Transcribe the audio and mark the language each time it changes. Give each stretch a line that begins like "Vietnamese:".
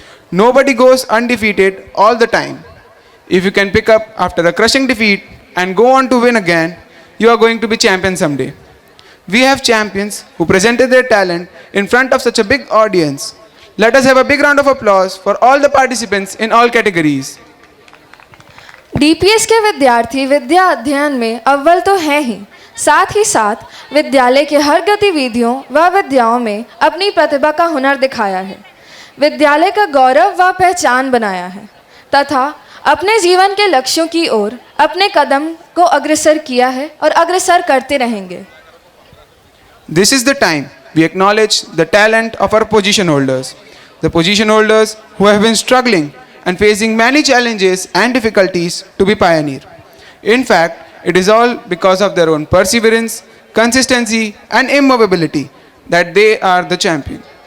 English: Nobody goes undefeated all the time. If you can pick up after a crushing defeat and go on to win again, you are going to be champion someday. We have champions who presented their talent in front of such a big audience. Let us have a big round of applause for all the participants in all categories.
Hindi: DPS के विद्यार्थी विद्या अध्ययन में अव्वल तो हैं ही, साथ ही साथ विद्यालय के हर गतिविधियों व विद्याओं में अपनी प्रतिभा का हुनर दिखाया है, विद्यालय का गौरव व पहचान बनाया है तथा अपने जीवन के लक्ष्यों की ओर अपने कदम को अग्रसर किया है और अग्रसर करते रहेंगे.
English: This is the time we acknowledge the talent of our position holders. The position holders who have been struggling and facing many challenges and difficulties to be pioneer. In fact, it is all because of their own perseverance, consistency and immovability that they are the champion.